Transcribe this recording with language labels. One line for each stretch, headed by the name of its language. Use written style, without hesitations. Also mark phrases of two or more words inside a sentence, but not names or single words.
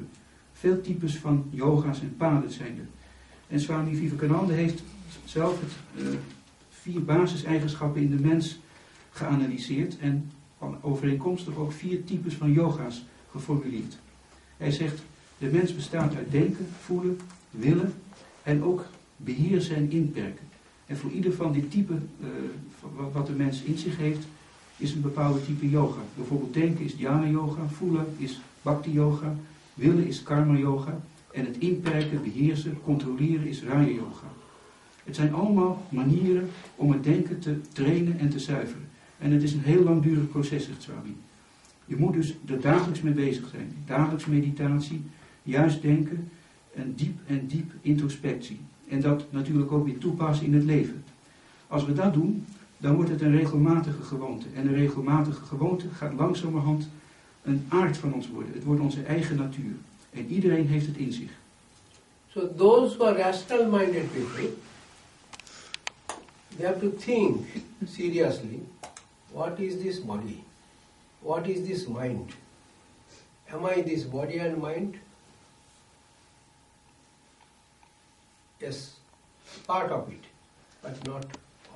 Dutch: Veel types van yoga's en paden zijn er. En Swami Vivekananda heeft zelf 4 basiseigenschappen in de mens geanalyseerd en overeenkomstig ook 4 types van yoga's geformuleerd. Hij zegt, de mens bestaat uit denken, voelen, willen en ook beheersen en inperken. En voor ieder van die typen wat de mens in zich heeft, is een bepaalde type yoga. Bijvoorbeeld denken is dhyana yoga, voelen is bhakti yoga, Willen is karma yoga en het inperken, beheersen, controleren is raja yoga. Het zijn allemaal manieren om het denken te trainen en te zuiveren. En het is een heel langdurig proces, zegt Swami. Je moet dus er dagelijks mee bezig zijn. Dagelijks meditatie, juist denken en diep introspectie. En dat natuurlijk ook weer toepassen in het leven. Als we dat doen, dan wordt het een regelmatige gewoonte. En een regelmatige gewoonte gaat langzamerhand een aard van ons worden. Het wordt onze eigen natuur. En iedereen heeft het in zich.
English: So those who are rational-minded people, they have to think seriously, what is this body? What is this mind? Am I this body and mind? Yes, part of it, but not all.